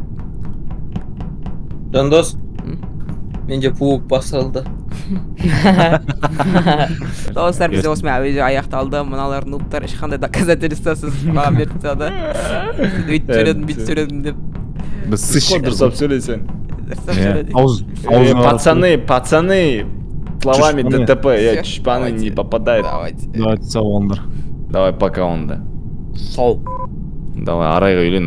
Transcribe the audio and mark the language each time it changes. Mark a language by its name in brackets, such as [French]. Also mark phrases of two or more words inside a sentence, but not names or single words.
[Kazakh] Жандос, менде паук басылды. достар бізде осымен әуеде аяқталды мыналар нубтар ешқандай доказательствосыз маған беріп тастады өйтіп сөйледім деп Біз сыщик. Дұрыстап сөйлесең. дұрыстап сөйледі. Ауыз. [Russian] Пацаны, Словами Чушпаны. ДТП, Всё, чушпаны давайте. не попадает. Давайте. [Kazakh] Давайте сау болыңдар. [Russian] Давай пока онда. [Kazakh] Сау. Давай арайға үйлен